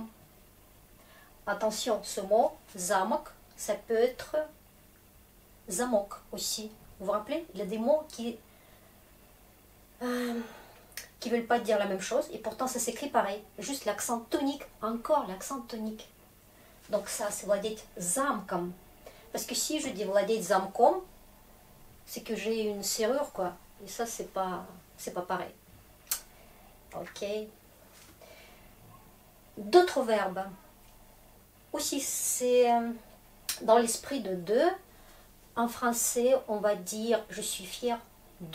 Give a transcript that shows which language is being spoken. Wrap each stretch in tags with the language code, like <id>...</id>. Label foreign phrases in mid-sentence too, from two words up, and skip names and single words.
<fr>Attention, ce mot, замок, ça peut être замок aussi. Vous vous rappelez? Il y a des mots qui veulent pas dire la même chose et pourtant ça s'écrit pareil. Juste l'accent tonique, encore l'accent tonique. Donc ça, c'est</fr> <ru>владеть замком.</ru> <fr>Parce que si je dis</fr> <ru>владеть замком,</ru> <fr>c'est que j'ai une serrure, quoi. Et ça, c'est pas pareil. Ok. D'autres verbes. aussi, c'est dans l'esprit de deux. En français, on va dire je suis fier de.</fr>